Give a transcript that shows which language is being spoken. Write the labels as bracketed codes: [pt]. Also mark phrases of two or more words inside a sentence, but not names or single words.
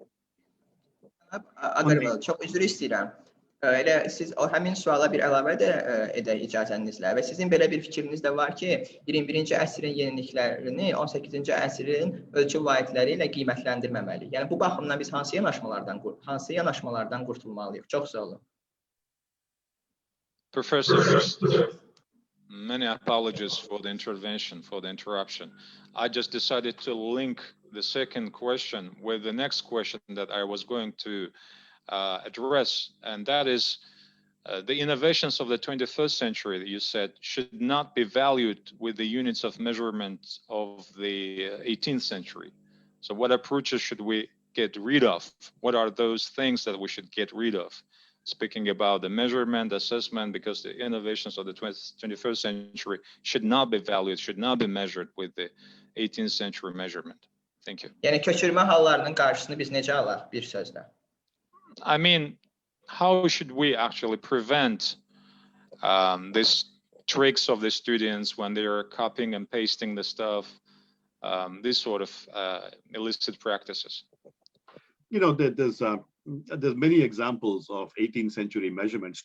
[az] Aqarval, çox üzr istəyirəm. Elə siz həmin suala bir əlavə də edək icazənizlə və sizin belə bir fikriniz də var ki, 21-ci əsrin yeniliklərini 18-ci əsrin ölçü vahidləri ilə qiymətləndirməməliyik. Yəni, bu baxımdan biz hansı yanaşmalardan qurtulmalıyıq? Çox sağ olun. [en] Professor, many apologies for the intervention, for the interruption. I just decided to link the second question with the next question that I was going to address, and that is the innovations of the 21st century that you said should not be valued with the units of measurement of the 18th century. So what approaches should we get rid of? What are those things that we should get rid of? Speaking about the measurement, assessment, because the innovations of the 21st century should not be valued, should not be measured with the 18th century measurement. Thank you. [az] Yəni, köçürmə hallarının qarşısını biz necə alaq bir sözlə? [en] I mean, how should we actually prevent these tricks of the students when they are copying and pasting the stuff, these sort of illicit practices? You know, there's many examples of 18th century measurements.